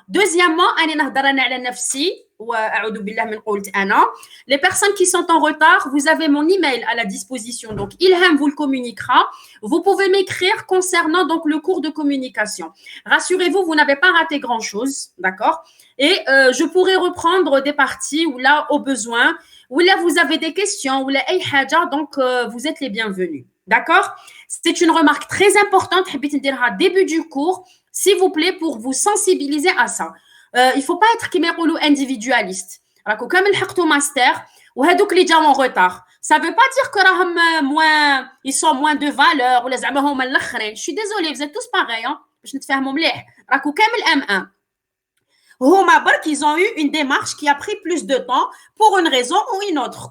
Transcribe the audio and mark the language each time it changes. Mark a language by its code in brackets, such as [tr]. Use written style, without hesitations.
[ar] Deuxièmement, أنا نهضر أنا على نفسي وأعوذ بالله من قولت أنا. [fr] Les personnes qui sont en retard, vous avez mon email à la disposition. Donc Ilham vous le communiquera. Vous pouvez m'écrire concernant donc le cours de communication. Rassurez-vous, vous n'avez pas raté grand-chose, d'accord? Et je pourrai reprendre des parties où là au besoin, où là vous avez des questions, où là [ar] أي حاجة, [fr] donc vous êtes les bienvenus. D'accord? C'est une remarque très importante. [ar] حبيت نديرها [fr] début du cours. S'il vous plaît, pour vous sensibiliser à ça. Il ne faut pas être [ar] كما يقولوا [fr] individualiste. [ar] راكو كامل حقتوا ماستر وهذوك اللي جاوا [fr] en retard. Ça veut pas dire que راهم moins, ils sont moins de valeur [ar] ولا زعما هما الاخرين. [fr] Je suis désolée, vous êtes tous pareils hein. [ar] باش نتفاهموا مليح. راكو كامل M1. هما برك [fr] ils ont eu une démarche qui a pris plus de temps pour une raison ou une autre.